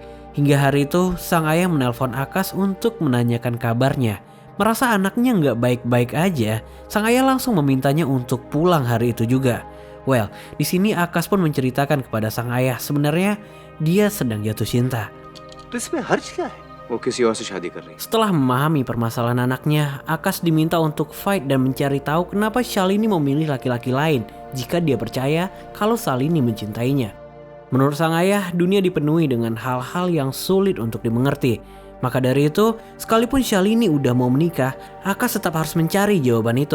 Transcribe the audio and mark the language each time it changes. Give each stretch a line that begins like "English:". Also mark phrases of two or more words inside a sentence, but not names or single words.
Indonesian: Hingga hari itu, sang ayah menelpon Akash untuk menanyakan kabarnya. Merasa anaknya nggak baik-baik aja, sang ayah langsung memintanya untuk pulang hari itu juga. Well, di sini Akash pun menceritakan kepada sang ayah sebenarnya dia sedang jatuh cinta.
Hindi: तो इसमें हर्ज क्या है? वो किसी और से शादी कर रही है।
Indonesian: Setelah memahami permasalahan anaknya, Akash diminta untuk fight dan mencari tahu kenapa Shalini memilih laki-laki lain jika dia percaya kalau Shalini mencintainya. Menurut sang ayah, dunia dipenuhi dengan hal-hal yang sulit untuk dimengerti. Maka dari itu, sekalipun Shalini udah mau menikah, Akash tetap harus mencari jawaban itu.